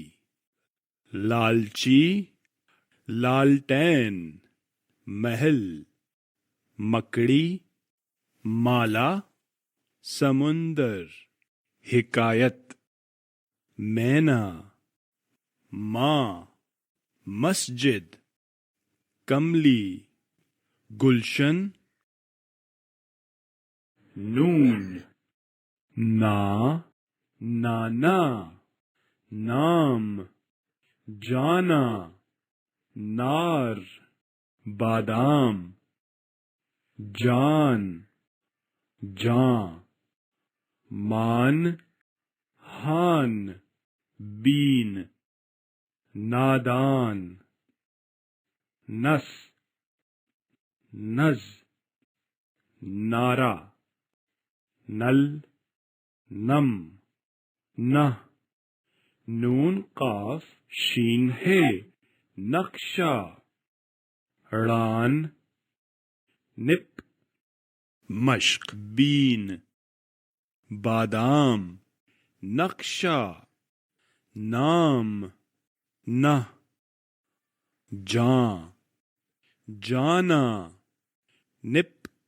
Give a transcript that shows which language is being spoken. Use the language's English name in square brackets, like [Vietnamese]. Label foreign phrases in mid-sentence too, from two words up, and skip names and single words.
[Urdu] لالچی لالٹین محل مکڑی مالا سمندر حکایت مینا ماں مسجد کملی گلشن نون نا نانا نام جانا نار بادام جان جاں مان ہان بین نادان نس نز نارا نل نم نہ نون قاف شین ہے نقشہ ران نپ مشق بین بادام نقشہ نام نہ جاں جانا نپ